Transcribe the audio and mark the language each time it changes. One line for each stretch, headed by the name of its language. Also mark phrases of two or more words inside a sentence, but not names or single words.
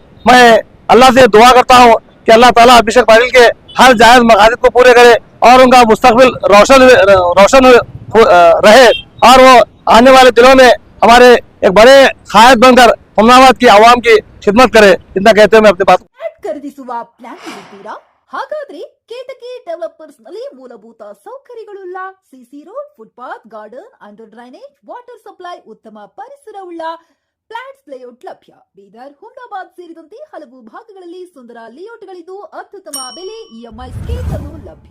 Hindi: मैं अल्लाह से दुआ करता हूँ कि अल्लाह ताला अभिषेक पाटिल के हर जायज मकासद को पूरे करे और उनका मुस्तकबिल रोशन रहे और वो आने वाले दिनों में हमारे एक बड़े कायद बनकर हुम्नाबाद की आवाम की खिदमत करे। इतना कहते हुए मैं अपनी बात
Kannada: ಖರೀದಿಸುವ ಪ್ಲಾನ್ ಇದ್ದೀರಾ? ಹಾಗಾದ್ರೆ ಕೇತಕಿ ಡೆವಲಪರ್ಸ್ ನಲ್ಲಿ ಮೂಲಭೂತ ಸೌಕರ್ಯಗಳುಳ್ಳ
English: CC road,
Kannada: ಫುಟ್ಪಾತ್, ಗಾರ್ಡನ್,
English: under drainage, water supply,
Kannada: ಉತ್ತಮ ಪರಿಸರವುಳ್ಳ
English: flats layout
Kannada: ಲಭ್ಯ. ಬೀದರ್, ಹುಮ್ನಾಬಾದ್ ಸೇರಿದಂತೆ ಹಲವು ಭಾಗಗಳಲ್ಲಿ ಸುಂದರ ಲೇಔಟ್ಗಳಿದ್ದು ಅತ್ಯುತ್ತಮ ಬೆಲೆ,
English: EMI schemes
Kannada: ಅನ್ನು ಲಭ್ಯ.